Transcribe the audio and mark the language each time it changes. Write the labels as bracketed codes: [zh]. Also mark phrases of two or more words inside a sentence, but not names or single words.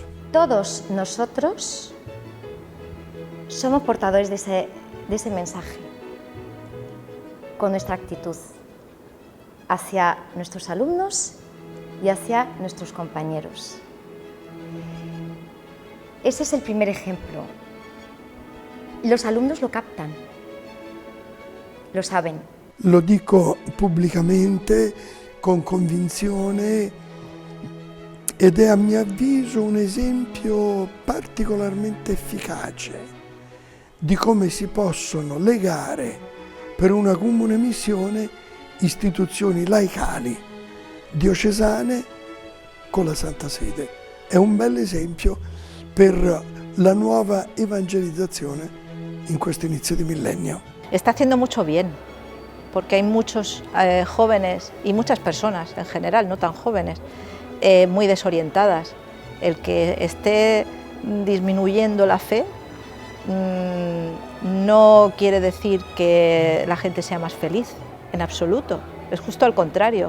[es] Todos nosotros somos portadores de ese mensaje, con nuestra actitud hacia nuestros alumnos y hacia nuestros compañeros. Ese es el primer ejemplo. Los alumnos lo captan, lo saben. [it] Lo dico pubblicamente, con convinzione, ed è a mio avviso un esempio particolarmente efficace di come si possono legare per una comune missione istituzioni laicali, diocesane con la Santa Sede. È un bel esempio per la nuova evangelizzazione in questo inizio di millennio. [es] Está haciendo mucho bien, porque hay muchos jóvenes y muchas personas en general, no tan jóvenes, muy desorientadas. El que esté disminuyendo la fe no quiere decir que la gente sea más feliz, en absoluto, es justo al contrario.